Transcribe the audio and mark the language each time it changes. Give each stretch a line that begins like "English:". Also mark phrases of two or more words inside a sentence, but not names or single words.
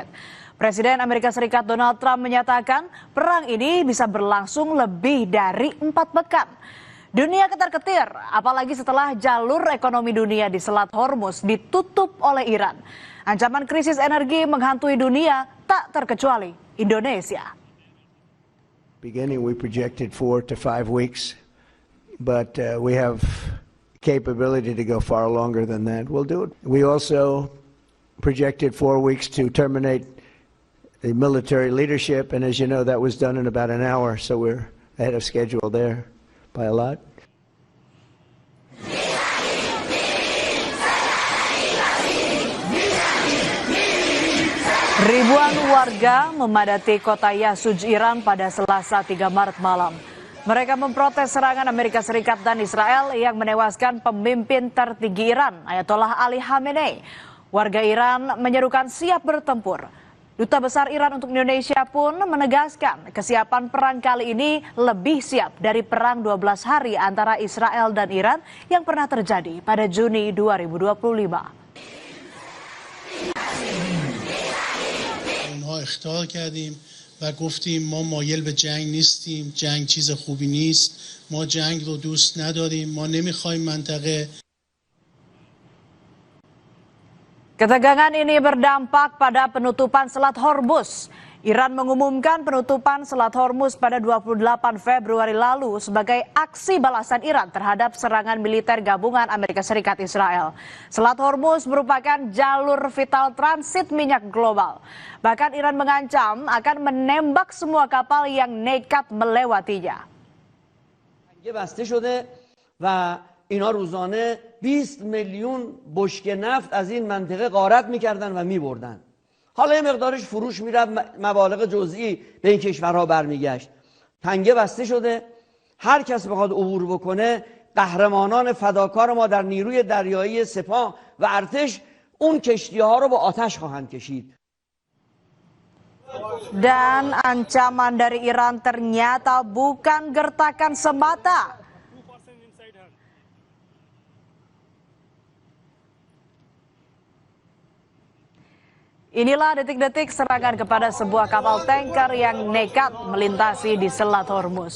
Indonesian: Presiden Amerika Serikat Donald Trump menyatakan perang ini bisa berlangsung lebih dari 4 pekan. Dunia ketar-ketir, apalagi setelah jalur ekonomi dunia di Selat Hormuz ditutup oleh Iran. Ancaman krisis energi menghantui dunia, tak terkecuali Indonesia.
English: Beginning, we projected 4 to 5 weeks, but we have capability to go far longer than that. We'll do it. We also projected 4 weeks to terminate the military leadership, and as you know, that was done in about an hour, so we're ahead of schedule there by a lot.
Indonesian: Ribuan warga memadati kota Yasuj, Iran pada Selasa 3 Maret malam. Mereka memprotes serangan Amerika Serikat dan Israel yang menewaskan pemimpin tertinggi Iran, Ayatollah Ali Khamenei. Warga Iran menyerukan siap bertempur. Duta Besar Iran untuk Indonesia pun menegaskan kesiapan perang kali ini lebih siap dari perang 12 hari antara Israel dan Iran yang pernah terjadi pada Juni 2025.
Persian: اخطار کردیم و گفتیم ما مایل به جنگ نیستیم، جنگ چیز خوبی نیست، ما جنگ رو دوست نداریم، ما نمیخوایم منطقه.
Indonesian: Ketegangan ini berdampak pada penutupan Selat Hormuz. Iran mengumumkan penutupan Selat Hormuz pada 28 Februari lalu sebagai aksi balasan Iran terhadap serangan militer gabungan Amerika Serikat Israel. Selat Hormuz merupakan jalur vital transit minyak global. Bahkan Iran mengancam akan menembak semua kapal yang nekat melewatinya.
Persian: اینا روزانه 20 میلیون بشکه نفت از این منطقه غارت میکردن و میبردن. حالا یه مقدارش فروش میرفت، مبالغ جزئی به این کشورها برمیگشت. تنگه بسته شده، هر کس بخواد عبور بکنه، قهرمانان فداکار ما در نیروی دریایی سپاه و ارتش اون کشتی‌ها رو با آتش خواهند کشید.
Indonesian: Dan ancaman dari Iran ternyata bukan gertakan semata. Inilah detik-detik serangan kepada sebuah kapal tanker yang nekat melintasi di Selat Hormuz.